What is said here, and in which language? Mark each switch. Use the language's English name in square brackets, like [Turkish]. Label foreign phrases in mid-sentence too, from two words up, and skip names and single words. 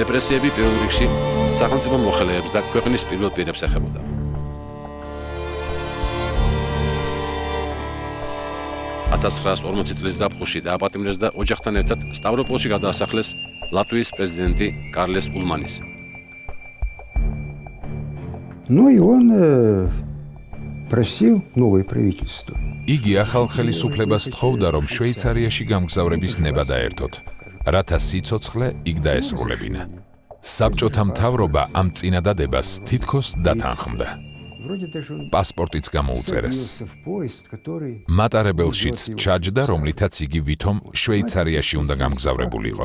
[Georgian] რეპრესიები პირველ რიგში სახელმწიფო მოხელეებს და ქვეყნის პირველ პირებს ეხებოდა. $1940 წლის ზაფხულში დააპატიმრეს და ოჯახთან ერთად სტავროპოლში გადაასახლეს ლატვიის პრეზიდენტი კარლეს ულმანისი. [Russian] Ну и он просил новое правительство. [Georgian] იგი ახალ ხელისუფლებას თხოვდა, რომ შვეიცარიაში გამგზავრების ნება დაერთოთ, რათა სიცოცხლე იქ დაესრულებინა. საბჭოთა მთავრობა ამ წინადადებას თითქოს დათანხმდა. პასპორტიც გამოუწერეს. მატარებელშიც ჩაჯდა, რომლითაც იგი ვითომ შვეიცარიაში უნდა გამგზავრებულიყო.